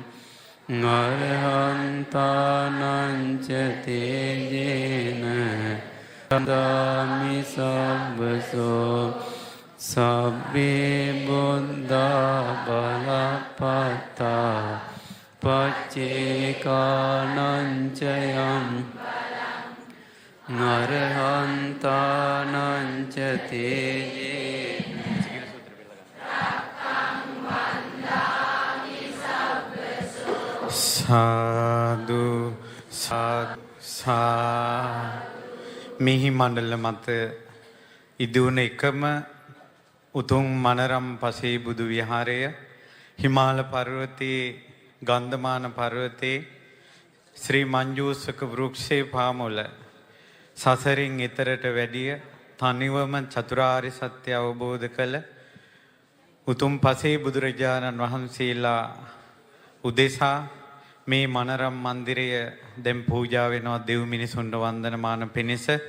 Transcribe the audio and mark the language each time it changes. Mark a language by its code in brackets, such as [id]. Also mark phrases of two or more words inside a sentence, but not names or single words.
[pi] අරහන්තානං ච තේජේන වන්දාමි සබ්බසෝ සබ්බේ බුද්ධා බලපත්තා පච්චේකානං ච යම් අරහන්තානං ච තේජේන [si] සාදු මිහි මණ්ඩල මත ඉදුණ එකම උතුම් මනරම් පසේ බුදු විහාරය හිමාල පර්වතයේ ගන්ධමාන පර්වතයේ ශ්‍රී මංජූසක වෘක්ෂයේ පාමුල සසරින් එතරට වැඩිය තනිවම චතුරාර්ය සත්‍ය අවබෝධ කළ උතුම් පසේ බුදුරජාණන් වහන්සේලා උදෙසා මේ මනරම් මන්දිරය දැන් පූජා වෙනවා දෙව් මිනිසුන්ට වන්දනමාන පිණිස.